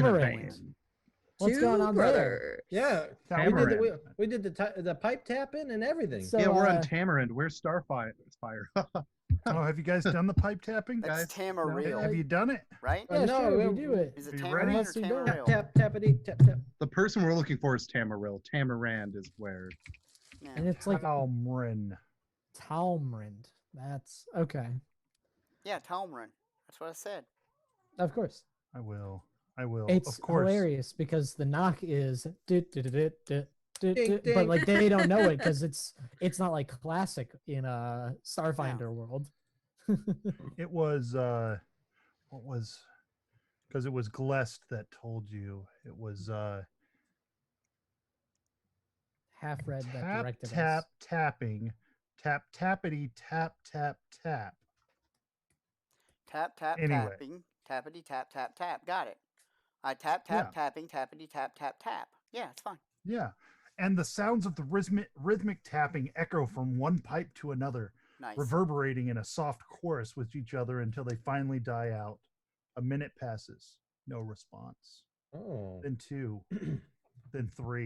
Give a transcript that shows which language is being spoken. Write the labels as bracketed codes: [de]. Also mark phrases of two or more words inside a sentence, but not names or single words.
[en] Tamarind. van. what's Two going on there? brothers. Yeah, Tamarind. we did the pipe tapping and everything. So, Yeah, we're on Tamarind. Where's Starfire? Oh, have you guys done the pipe tapping? That's guys, Tamarill, Have you done it? right? Yeah, no, sure, we- we do it. Is it Are you Tamarind ready? or Unless you don't. Tamarill? Tap tappity tap tap. The person we're looking for is Tamarill. Tamarand is where. Yeah. And it's like Almrin. Talmrind. That's okay. Yeah, Talmarin. That's what I said. Of course. I will. I will. It's of course. hilarious because the knock is Ding, But ding. like they don't know it because it's not like classic in Starfinder world. It was what was because it was Glest that told you. It was Half red that tap directed tap us. tapping, tap tappity tap tap tap. Tap tap Anyway. tapping, tappity tap tap tap. Got it. I tap Yeah. tap tapping, tappity tap tap tap. Yeah, it's fine. Yeah. And the sounds of the rhythmic tapping echo from one pipe to another, Nice. reverberating in a soft chorus with each other until they finally die out. A minute passes, no response. Oh. Then 2, then 3.